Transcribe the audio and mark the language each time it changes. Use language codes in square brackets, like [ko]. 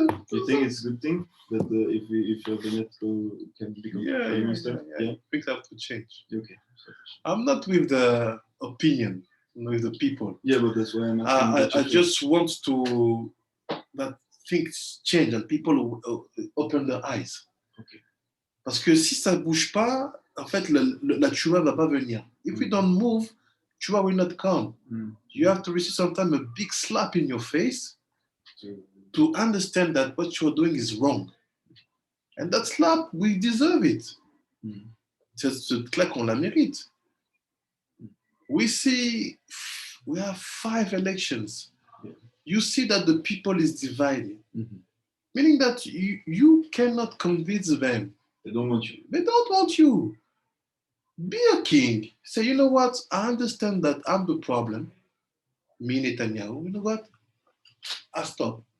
[en] You think it's a good thing that if your Bennett can become prime minister? Yeah. Things have to change. Okay. I'm not with the opinion, with the people. Yeah, but that's why I'm asking. I just want to that things change and people open their eyes. Okay. [fr] Parce que si ça ne bouge pas, en fait, la tchouva ne va pas venir. [en] If we don't move, tchouva will not come. You have to receive sometimes a big slap in your face to understand that what you're doing is wrong. And that slap, we deserve it. [fr] Cette claque, on la mérite. [en] We have 5 elections. You see that the people is divided. Meaning that you cannot convince them. They don't want you. They don't want you. Be a king. Say, you know what? I understand that I'm the problem. Me, Netanyahu. You know what? I stop.